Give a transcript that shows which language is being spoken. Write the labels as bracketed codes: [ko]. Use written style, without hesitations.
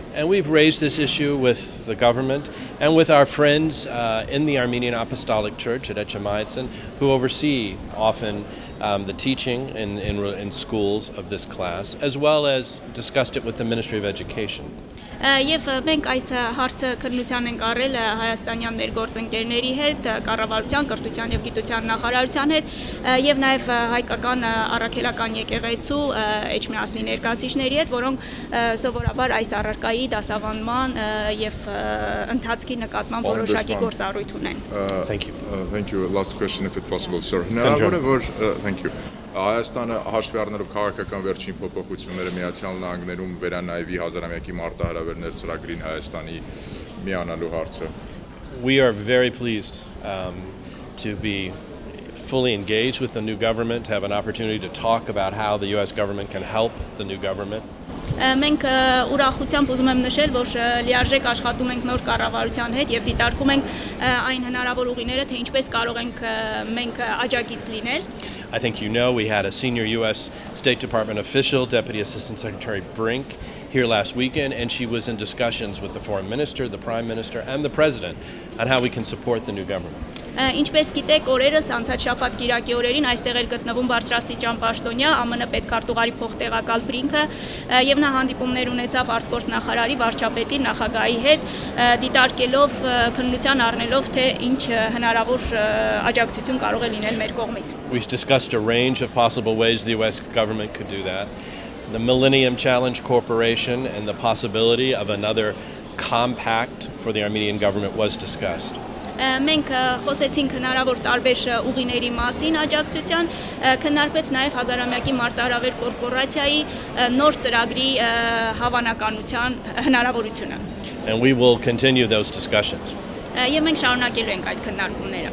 [en] And we've raised this issue with the government and with our friends in the Armenian Apostolic Church at HMITSN, who oversee often the teaching in schools of this class, as well as discussed it with the Ministry of Education. [hy] Եվ մենք այս հարցը քննության ենք առել հայաստանյան մեր գործընկերների հետ, կառավարության, կրթության եւ գիտության նախարարության հետ եւ նաեւ հայկական առաքելական եկեղեցու HMITSN-ի ներկայացուցիչների հետ, որոնք սովորաբար այս առարկայի դասավանդման եւ ընթացքի նկատմամբ որոշակի գործառույթ ունեն։ [en] Thank you. Thank you. Last question if it's possible, sir. Thank you. [hy] Հայաստանը հաշվի առնելով քաղաքական վերջին փոփոխությունները Միացյալ Նահանգներում վերանայվի Հազարամյակի մարտահրավերներ ծրագրին Հայաստանի միանալու հարցը։ [en] We are very pleased to be fully engaged with the new government, have an opportunity to talk about how the U.S. government can help the new government. [hy] Մենք ուրախությամբ ուզում եմ նշել, որ լիարժեք աշխատում ենք նոր կառավարության հետ եւ դիտարկում ենք այն հնարավոր ուղիները, թե ինչպես կարող ենք մենք աջակից լինել։ [en] I think you know we had a senior U.S. State Department official, Deputy Assistant Secretary Brink, here last weekend, and she was in discussions with the foreign minister, the prime minister, and the president on how we can support the new government. [hy] Ինչպես գիտեք, օրերս անցած շաբաթ կիրակի օրերին այստեղ էր գտնվում բարձրաստիճան պաշտոնյա ԱՄՆ պետքարտուղարի փոխտեղակալ Բրինքը եւ նա հանդիպումներ ունեցավ արտգործնախարարի, վարչապետի, նախագահի հետ, դիտարկելով քննության առնելով թե ինչ հնարավոր աջակցություն կարող է լինել մեր կողմից. [en] We discussed a range of possible ways the U.S. government could do that. The Millennium Challenge Corporation and the possibility of another compact for the Armenian government was discussed. [hy] Մենք խոսեցինք հնարավոր տարբեր ուղիների մասին աջակցության, քննարկվեց նաև Հազարամյակի մարտահրավեր կորպորացիայի նոր ծրագրի հավանականության հնարավորությունը. [en] And we will continue those discussions. [hy] Եվ մենք շարունակելու ենք այդ քննարկումները.